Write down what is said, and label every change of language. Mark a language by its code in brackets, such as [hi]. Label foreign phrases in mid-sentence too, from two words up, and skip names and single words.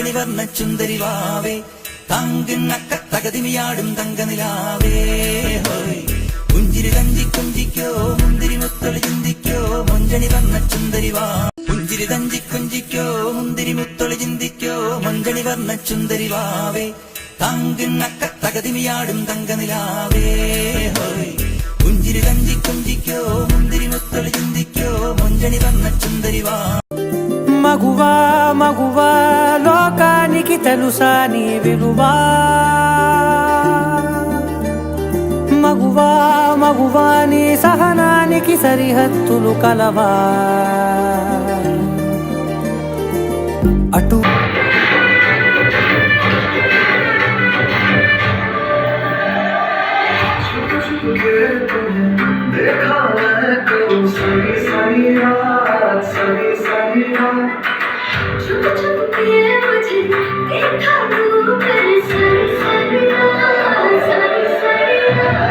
[ml] വർണ്ണച്ചുന്ദരി വാവേ തങ്കുന്നക്ക തകതിമിയാടും തങ്കനിലാവേ ഹോയ് പുഞ്ചിരി തഞ്ചി കുഞ്ചിക്കോ മുന്തിരി മുത്തൊളി ചിന്തിക്കോ മൊഞ്ചണി വർണ്ണച്ചുന്ദരി വാ പുഞ്ചിരി തഞ്ചി കുഞ്ചിക്കോ മുന്തിരി മുത്തൊളി ചിന്തിക്കോ മൊഞ്ചണി വർണ്ണച്ചുന്ദരി വാവേ തങ്കുന്നക്ക തകതിമിയാടും തങ്കനിലാവേ ഹോയ് പുഞ്ചിരി തഞ്ചി കുഞ്ചിക്കോ മുന്തിരി മുത്തൊളി ചിന്തിക്കോ മൊഞ്ചണി വർണ്ണച്ചുന്ദരി വാ [te] మగువా మగువా లోకానికి తెలుసా నీ విలువా మగువా మగువా నీ సహనానికి సరిహద్దులు కలవా అటు [hi] छुप छुप के मुझे देखा तू कर सरी सरिया सरी सरिया